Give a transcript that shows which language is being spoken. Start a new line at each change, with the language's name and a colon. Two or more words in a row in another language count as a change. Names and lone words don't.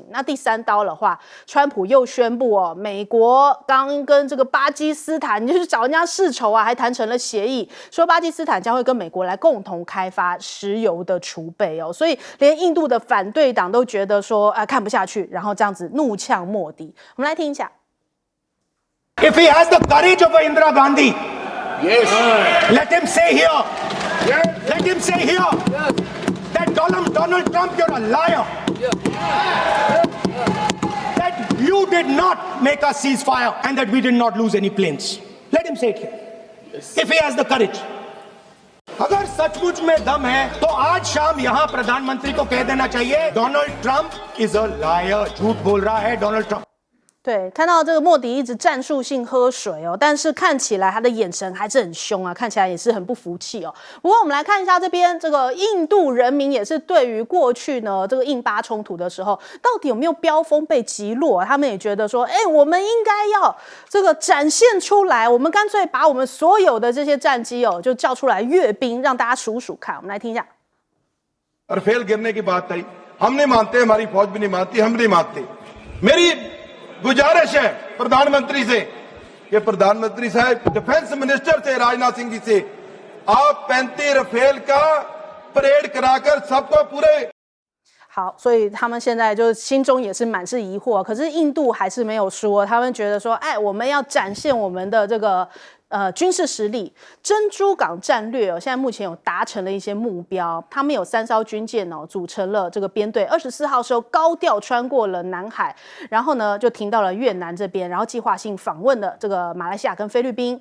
Chinese: 那第3刀的话，川普又宣布哦，美国刚跟这个巴基斯坦就是找人家世仇啊，还谈成了协议，说巴基斯坦将会跟美国来共同开发石油的储备哦。所以连印度的反对党都觉得说看不下去，然后这样子怒呛莫迪。我们来听一下。
English: If he has the courage of Indira Gandhi, yes, let him say here, let him say here that Donald Trump, you're a liar. That you did not make a ceasefire and that we did not lose any planes. Let him say it here. If he has the courage.
Hindi: अगर सचमुच में दम है तो आज शाम यहाँ प्रधानमंत्री को कह देना चाहिए डोनाल्ड ट्रंप
English: is a liar,
Hindi: झूठ बोल रहा है डोनाल्ड ट्रंप।
Chinese: 对，看到这个莫迪一直战术性喝水哦，但是看起来他的眼神还是很凶啊，看起来也是很不服气哦。不过我们来看一下这边，这个印度人民也是对于过去呢这个印巴冲突的时候，到底有没有标风被击落，他们也觉得说，我们应该要这个展现出来，我们干脆把我们所有的这些战机哦，就叫出来阅兵，让大家数数看。我们来听一下。
Hindi: रफेल गिरने की बात आई, हम नहीं मानते, हमारी फौज भी नहीं मानती, हम नहीं मानते। मेरी गुजारिश है प्रधानमंत्री से कि प्रधानमंत्री साहब
English: defense minister
Hindi: से राजनाथ सिंह जी से आप 35 रफेल का परेड कराकर सबको पूरे
Chinese: 好，所以他们现在就心中也是满是疑惑，可是印度还是没有说，他们觉得说，我们要展现我们的这个军事实力，珍珠港战略现在目前有达成了一些目标。他们有3艘军舰组成了这个编队，24号时候高调穿过了南海，然后呢就停到了越南这边，然后计划性访问了这个马来西亚跟菲律宾。